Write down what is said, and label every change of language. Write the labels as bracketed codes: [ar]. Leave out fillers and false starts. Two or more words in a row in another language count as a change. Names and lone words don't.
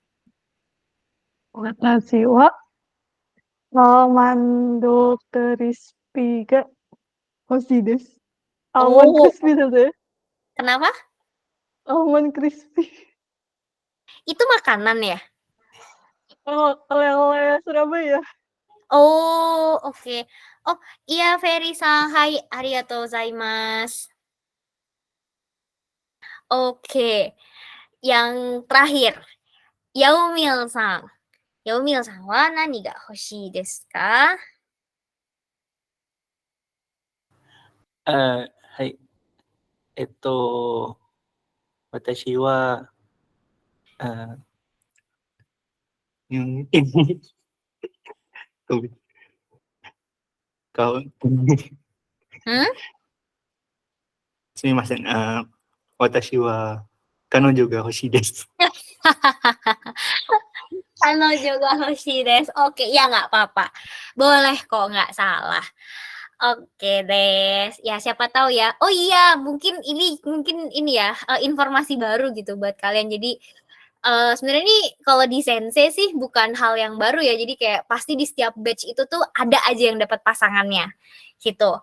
[ja] 私はアーマンドクリスピーが欲しいです。アーマンクリスピーだぜ。 [id] Kenapa? [ja] アーマンクリスピー。 [id] Itu makanan ya? Oh, oleh-oleh Surabaya. Oh, oke. Oh, iya Ferry-san. [ja] はい、ありがとうございます. [id] Oke. Yang terakhir. [ja] Yaumilさん。Yaumilさんは何が欲しいですか? はい。私は、ごめん。すみません。私は彼女が欲しいです。彼女が欲しいです. [id] Oke, ya nggak apa-apa. Boleh kok, nggak salah. Oke deh, ya siapa tahu ya. Oh iya, mungkin ini ya informasi baru gitu buat kalian. Jadi sebenarnya ini kalau di Sensei sih bukan hal yang baru ya. Jadi kayak pasti di setiap batch itu tuh ada aja yang dapat pasangannya gitu.